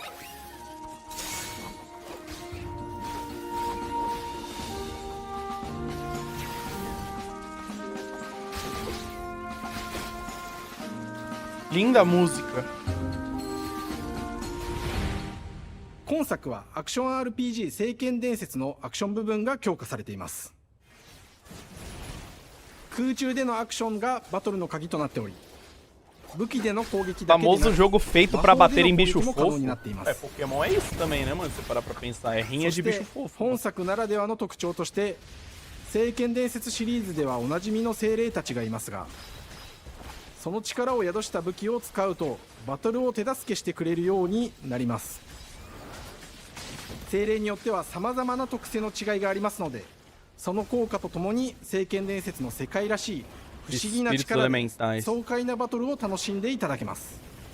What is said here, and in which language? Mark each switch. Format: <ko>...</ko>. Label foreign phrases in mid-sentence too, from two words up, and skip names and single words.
<pt>Linda música.</pt> <ja>今作はアクション RPG 聖剣伝説のアクション部分が強化されています。空中でのアクションがバトルの鍵となっており武器での攻撃だけでなく</ja> <pt>Famoso jogo feito pra bater em bicho</pt> <ja>も可能</ja> <pt>fofo.</pt> <ja>になっています。</ja> <pt>Pokémon é isso também, né, mano? Se você parar pra pensar, é rinha de bicho fofo.</pt> <ja>本作ならではの特徴として聖剣伝説シリーズではおなじみの精霊たちがいますがその力を宿した武器を使うとバトルを手助けしてくれるようになります。精霊によってはさまざまな特性の違いがありますのでその効果とともに聖剣伝説の世界らしい不思議な力で爽快なバトルを楽しんでいただけます。</ja>